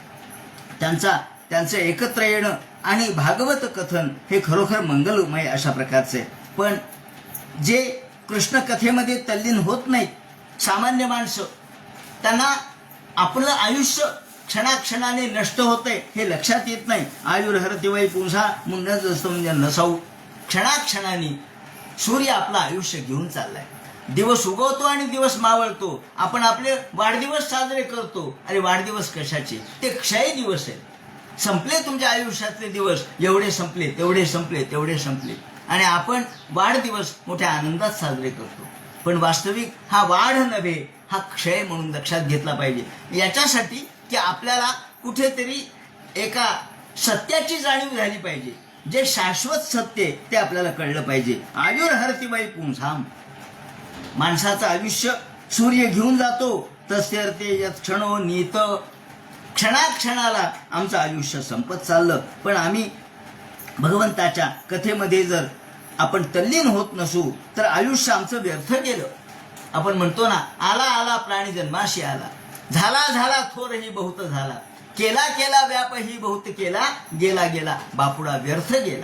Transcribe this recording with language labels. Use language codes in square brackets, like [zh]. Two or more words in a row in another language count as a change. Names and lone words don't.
[mr] त्यांचं एकत्र येणं आणि भागवत कथन हे खरोखर मंगलमय अशा प्रकारचे. पण जे कृष्ण कथेमध्ये तल्लीन होत नाहीत, सामान्य माणसं, त्यांना आपलं आयुष्य क्षणाक्षणाने नष्ट होतंय हे लक्षात येत नाही. [sa] आयुर्हरति वै पुंसा [mr] मुंडच असतं म्हणजे नसाऊ. क्षणाक्षणाने सूर्य आपलं आयुष्य घेऊन चाललाय. दिवस उगवतो आणि दिवस मावळतो. आपण आपले वाढदिवस साजरे करतो. अरे वाढदिवस कशाचे? ते क्षय दिवस आहेत. संपले तुमच्या आयुष्यातले दिवस. एवढे संपले, तेवढे संपले, तेवढे संपले. आणि आपण वाढदिवस मोठ्या आनंदात साजरे करतो. पण वास्तविक हा वाढ नव्हे, हा क्षय म्हणून लक्षात घेतला पाहिजे. याच्यासाठी की आपल्याला कुठेतरी एका सत्याची जाणीव झाली पाहिजे. जे शाश्वत सत्य ते आपल्याला कळलं पाहिजे. [sa] आयुर्हरति वै पुंसाम. [mr] माणसाचं आयुष्य सूर्य घेऊन जातो. [sa] तस्य ते यत् क्षणो नीत. [mr] क्षणाक्षणाला आमचं आयुष्य संपत चाललं. पण आम्ही भगवंताच्या कथेमध्ये जर आपण तल्लीन होत नसू तर आयुष्य आमचं व्यर्थ गेलं. आपण म्हणतो ना, आला आला प्राणी जन्माशी आला, झाला झाला थोरही बहुत झाला, केला केला व्यापही बहुत केला, गेला गेला बापुडा व्यर्थ गेला.